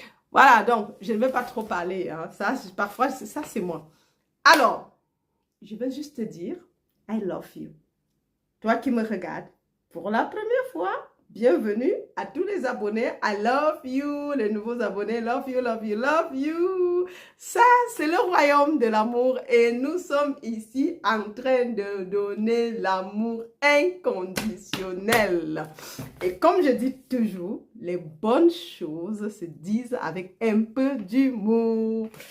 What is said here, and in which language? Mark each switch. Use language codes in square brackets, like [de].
[fr] Voilà, donc, je ne vais pas trop parler. Hein. Ça, parfois, ça, c'est moi. Alors, je vais juste te dire, [en] I love you. [fr] Toi qui me regardes pour la première fois, bienvenue à tous les abonnés. [en] I love you, [fr] les nouveaux abonnés. [en] Love you, love you, love you. [fr] Ça, c'est le royaume de l'amour et nous sommes ici en train de donner l'amour inconditionnel. Et comme je dis toujours, les bonnes choses se disent avec un peu d'humour.